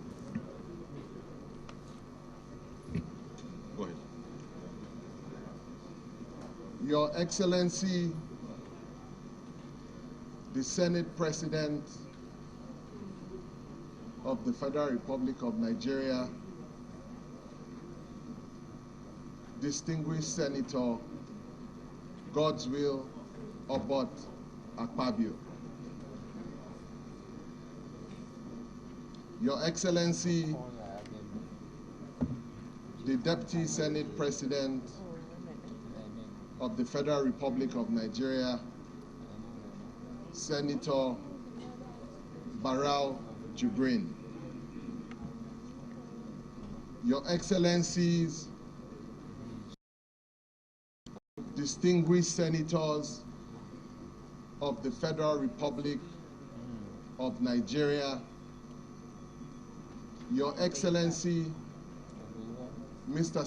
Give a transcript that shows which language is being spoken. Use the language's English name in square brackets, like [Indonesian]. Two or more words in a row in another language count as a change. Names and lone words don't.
[English] Go ahead. Your Excellency, the Senate President of the Federal Republic of Nigeria, distinguished Senator Godswill Obot Akpabio, Your Excellency, the Deputy Senate President of the Federal Republic of Nigeria, Senator Barau Jibrin, Your Excellencies, distinguished senators of the Federal Republic of Nigeria, Your Excellency, Mr.